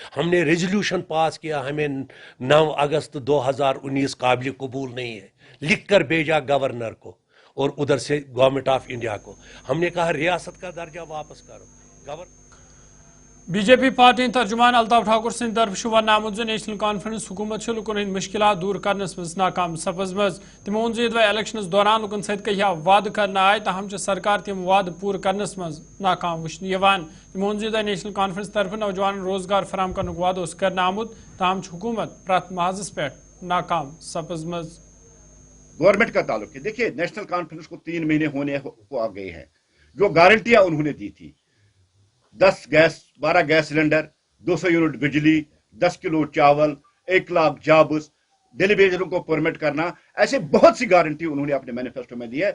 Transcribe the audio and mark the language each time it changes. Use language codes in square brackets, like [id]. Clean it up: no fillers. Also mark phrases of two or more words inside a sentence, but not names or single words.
[ur] ہم نے ریزولیوشن پاس کیا، ہمیں 9 اگست 2019 قابل قبول نہیں ہے، لکھ کر بھیجا گورنر کو اور ادھر سے گورنمنٹ آف انڈیا کو. ہم نے کہا ریاست کا درجہ واپس کرو. [ks] बीजेपी पार्टी तर्जुमान अल्ताफ ठाकुर सिंह तरफ वन आमुद नेशनल कॉन्फ्रेंस हुकूमत लुकन हंद मुश्किलात दूर करनस मज नाकाम सपजमज। तमो वोन यदवै इलेक्शनस दौरान लुकन सत कह वाद करना आय तहम सरकार तम वाद पूर करनस मज नाकाम वुचन यवान। तमो वोन यदवै नेशनल कॉन्फ्रेंस तरफ नौजवान रोजगार फराम करने वाद करना आमुद तहम हुकूमत प्रत महाजस पे नाकाम सपजमज। [ur] گورنمنٹ کا تعلق ہے، دیکھیے نیشنل کانفرنس کو 3 مہینے ہونے کو آ گئے ہیں. جو گارنٹیاں انہوں نے دی تھی، 12 گیس سلنڈر، 200 یونٹ بجلی، 10 کلو چاول، 1 لاکھ جابز، ڈیلی بیجروں کو پرمٹ کرنا، ایسے بہت سی گارنٹی انہوں نے اپنے مینیفیسٹو میں دی ہے.